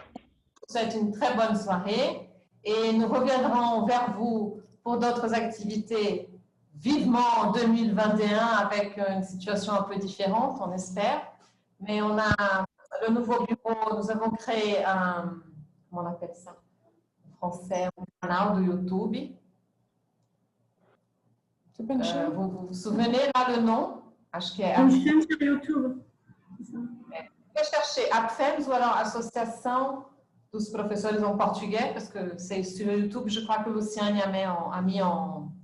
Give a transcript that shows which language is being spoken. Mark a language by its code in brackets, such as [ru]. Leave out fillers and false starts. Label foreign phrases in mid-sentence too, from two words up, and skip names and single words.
[fr] C'est une très bonne soirée et nous reviendrons vers vous pour d'autres activités vivement en 2021 avec une situation un peu différente, on espère. Mais on a le nouveau bureau, nous avons créé un, comment on appelle ça en français, un canal de YouTube. C'est pas une chaîne? Vous vous souvenez là le nom? [pt] Acho que é. [fr] Une chaîne sur YouTube. Vou chercher APFEMS ou alors Associação dos Professores en Portugais, parce que c'est sur YouTube, je crois que Luciane a mis en